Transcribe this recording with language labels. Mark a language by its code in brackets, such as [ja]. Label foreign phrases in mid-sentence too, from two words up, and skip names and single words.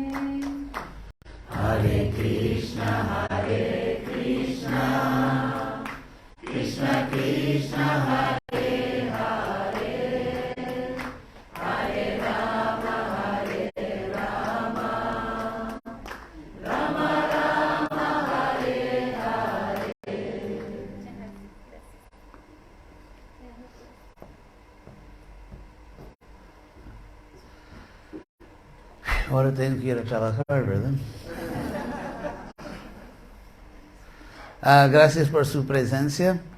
[sa] Hare Krishna Krishna Krishna Hare Hare Hare Rama Rama Rama Hare Hare. [es] Ahora tengo que ir a trabajar, ¿verdad? Gracias por su presencia.